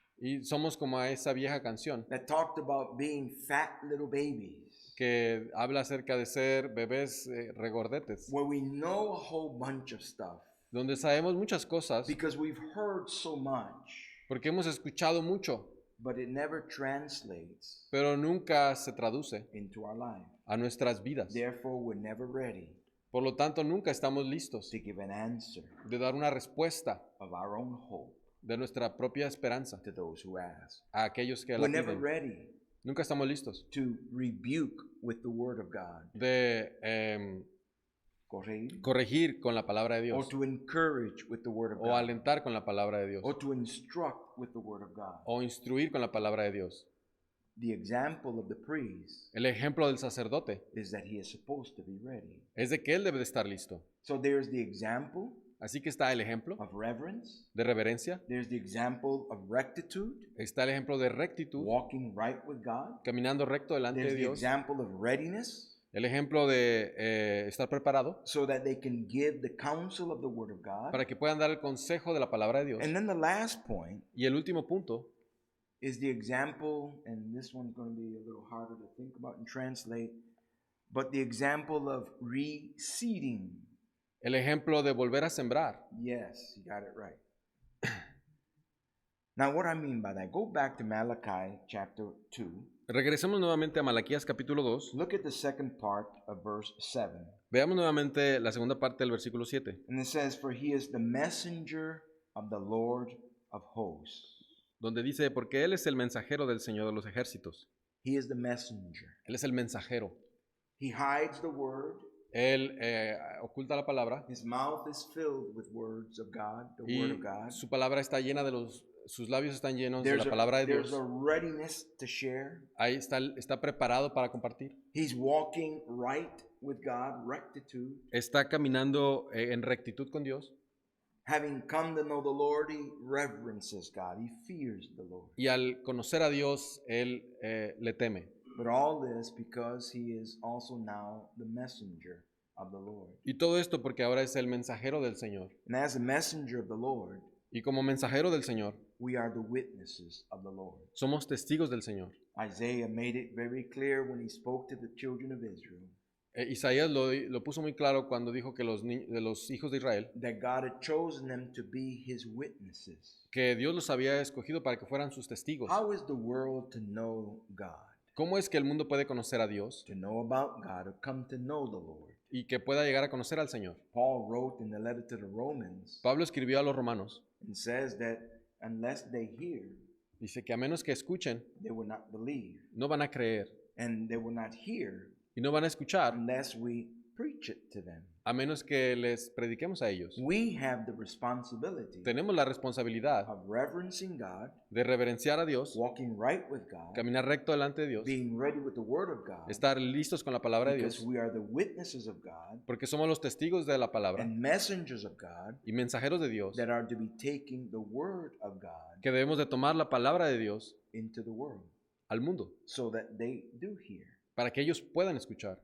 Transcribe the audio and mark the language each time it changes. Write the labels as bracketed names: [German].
[Spanish] Y somos como a esa vieja canción [English] that talked about being fat little babies, [Spanish] que habla acerca de ser bebés regordetes, [English] where we know a whole bunch of stuff [Spanish] donde sabemos muchas cosas [English] because we've heard so much, [Spanish] porque hemos escuchado mucho, [English] but it never translates [Spanish] pero nunca se traduce [English] into our life. [Spanish] a nuestras vidas. [English] Therefore, we're never ready [Spanish] Por lo tanto, nunca estamos listos [English] to give an answer [Spanish] de dar una respuesta [English] of our own hope [Spanish] de nuestra propia esperanza [English] to those who ask. [Spanish] a aquellos que la [English] We're never [Spanish] piden. [English] ready [Spanish] Nunca estamos listos [English] to rebuke with the Word of God, [Spanish] de corregir, corregir con la palabra de [English] or [Spanish] Dios [English] to encourage with the Word of [Spanish] o [English] God, [Spanish] alentar con la palabra de Dios [English] or to instruct with the Word of God. [Spanish] o instruir con la palabra de Dios. [English] The example of the priest [Spanish] El ejemplo del sacerdote [English] is that he is supposed to be ready. [Spanish] es de que él debe de estar listo. [English] So there's the example [Spanish] Así que está el ejemplo [English] of reverence, [Spanish] de reverencia, [English] there's the example of rectitude, [Spanish] está el ejemplo de rectitud, [English] walking right with God, [Spanish] caminando recto delante [English] there's [Spanish] de [English] the [Spanish] Dios, [English] example of readiness, [Spanish] el ejemplo de estar preparado [English] so that they can give the counsel of the Word of God. [Spanish] para que puedan dar el consejo de la palabra de Dios. [English] And then the last point [Spanish] Y el último punto [English] is the example, and this one's going to be a little harder to think about and translate, but the example of reseeding. [Spanish] el ejemplo de volver a sembrar. [English] Yes, you got it right. Now, what I mean by that, go back to Malachi chapter 2. [Spanish] Regresemos nuevamente a Malaquías capítulo 2. [English] Look at the second part of verse 7. [Spanish] Veamos nuevamente la segunda parte del versículo 7. [English] And it says, For he is the messenger of the Lord of hosts. [Spanish] Donde dice, porque Él es el mensajero del Señor de los ejércitos. [English] He is the messenger. [Spanish] Él es el mensajero. [English] He hides the word. [Spanish] Él oculta la palabra [English] His mouth is filled with words of God, the word [Spanish] y [English] of God. [Spanish] su palabra está llena de sus labios están llenos de [English] There's [Spanish] la palabra de [English] there's [Spanish] Dios. [English] a readiness to share. [Spanish] Ahí está preparado para compartir. [English] He's walking right with God, rectitude. [Spanish] Está caminando en rectitud con Dios. [English] Having come to know the Lord, he reverences God. He fears the Lord. [Spanish] Y al conocer a Dios, él le teme. [English] But all this because he is also now the messenger of the Lord. [Spanish] Y todo esto porque ahora es el mensajero del Señor. [English] And as a messenger of the Lord, [Spanish] Y como mensajero del Señor, [English] we are the witnesses of the Lord. [Spanish] somos testigos del Señor. [English] Isaiah made it very clear when he spoke to the children of Israel [Spanish] Isaías lo puso muy claro cuando dijo que de los hijos de Israel, [English] that God had chosen them to be his witnesses. [Spanish] que Dios los había escogido para que fueran sus testigos. [English] How is the world to know God? [Spanish] ¿Cómo es que el mundo puede conocer a Dios [English] To know about God or come to know the Lord. [Spanish] y que pueda llegar a conocer al Señor? [English] Paul wrote in the letter to the Romans [Spanish] Pablo escribió a los romanos, [English] and says that unless they hear, [Spanish] dice que a menos que escuchen, [English] they will not believe. [Spanish] no van a creer. [English] And they will not hear [Spanish] Y no van a escuchar [English] unless we preach it to them. [Spanish] a menos que les prediquemos a ellos. [English] We have the responsibility [Spanish] Tenemos la responsabilidad [English] of reverencing God, [Spanish] de reverenciar a Dios, [English] walking right with God, [Spanish] caminar recto delante de Dios, [English] being ready with the Word of God, [Spanish] estar listos con la palabra de [English] because [Spanish] Dios, [English] we are the witnesses of God [Spanish] porque somos los testigos de la palabra [English] and messengers of God [Spanish] y mensajeros de Dios, [English] that are to be taking the Word of God [Spanish] que debemos de tomar la palabra de Dios [English] into the world [Spanish] al mundo, [English] so that they do hear [Spanish] para que ellos puedan escuchar